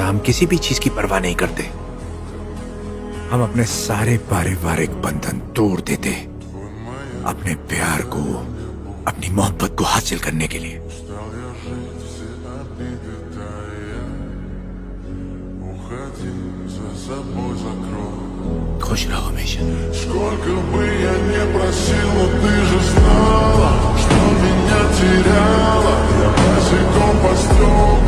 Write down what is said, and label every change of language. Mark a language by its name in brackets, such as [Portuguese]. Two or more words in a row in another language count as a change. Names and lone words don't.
[Hindi] हम किसी भी चीज की परवाह नहीं करते, हम अपने सारे पारिवारिक बंधन तोड़ देते अपने प्यार को, अपनी मोहब्बत को हासिल करने के लिए। खुश रहो हमेशा। [Russian] Сколько бы я не просил, но ты же знала, что меня теряла. Я босиком по стеклу.